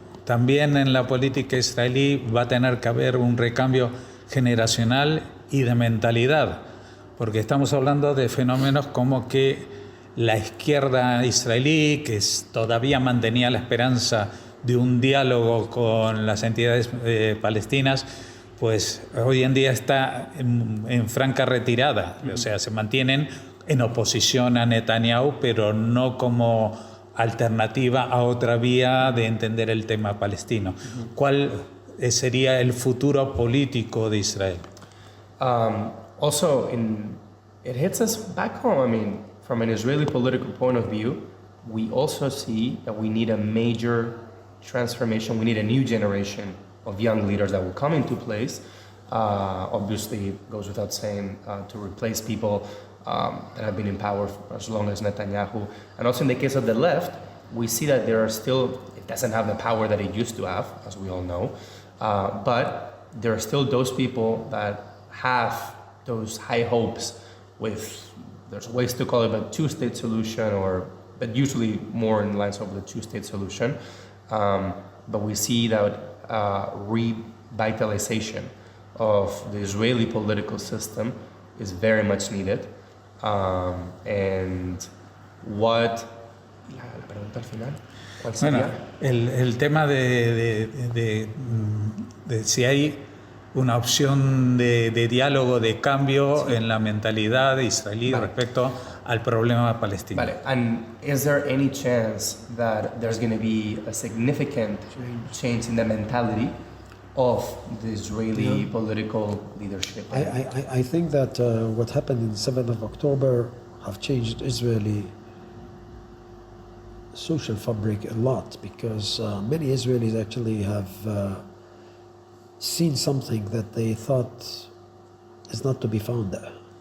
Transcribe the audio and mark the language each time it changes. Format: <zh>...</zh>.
<es>También en la política israelí va a tener que haber un recambio generacional y de mentalidad, porque estamos hablando de fenómenos como que la izquierda israelí, que todavía mantenía la esperanza de un diálogo con las entidades palestinas, pues hoy en día está en franca retirada. O sea, se mantienen en oposición a Netanyahu, pero no como alternativa a otra vía de entender el tema palestino. ¿Cuál sería el futuro político de Israel?</es> <en>Also, it hits us back home. I mean, from an Israeli political point of view, we also see that we need a major transformation. We need a new generation of young leaders that will come into place. Obviously, it goes without saying to replace people that have been in power for as long as Netanyahu. And also in the case of the left, we see that there are still, it doesn't have the power that it used to have, as we all know, but there are still those people that have those high hopes with, there's ways to call it a two-state solution, but usually more in lines of the two-state solution. But we see that revitalization of the Israeli political system is very much needed. And what...</en> <es>La pregunta al final, ¿cuál sería? Bueno, el tema de si hay una opción de diálogo, de cambio en la mentalidad israelí respecto al problema palestino. Vale,</es> <en>and is there any chance that there's going to be a significant change in the mentality of the Israeli political leadership? I think that what happened in 7th of October have changed Israeli social fabric a lot, because many Israelis actually have seen something that they thought is not to be found there.</en>